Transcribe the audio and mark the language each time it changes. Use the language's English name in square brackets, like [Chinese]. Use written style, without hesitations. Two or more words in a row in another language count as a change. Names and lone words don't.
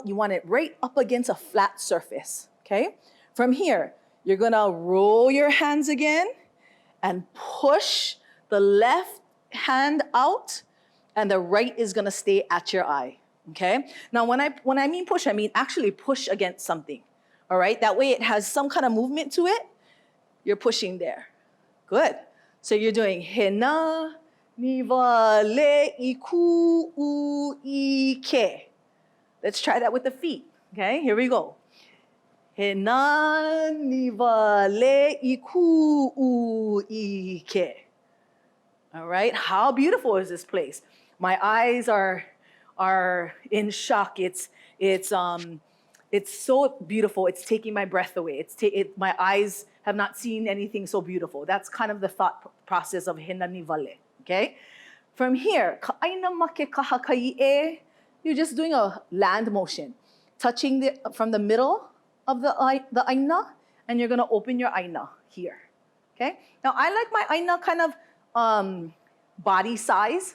[English] You want it right up against a flat surface, okay? From here, you're gonna roll your hands again and push the left hand out and the right is gonna stay at your eye, okay? Now, when I mean push, I mean actually push against something, all right? That way it has some kind of movement to it. You're pushing there. Good. So you're doing [Hawaiian] hina, niva, le, iku, u, ike. [English] Let's try that with the feet, okay? Here we go. [Hawaiian] Hina, niva, le, iku, u, ike. [English] All right, how beautiful is this place? My eyes are in shock. It's so beautiful. It's taking my breath away. My eyes have not seen anything so beautiful. That's kind of the thought process of [Hawaiian] hina ni vale. [English] Okay? From here, you're just doing a land motion, touching from the middle of the aina, and you're gonna open your aina here. Okay? Now I like my aina kind of body size.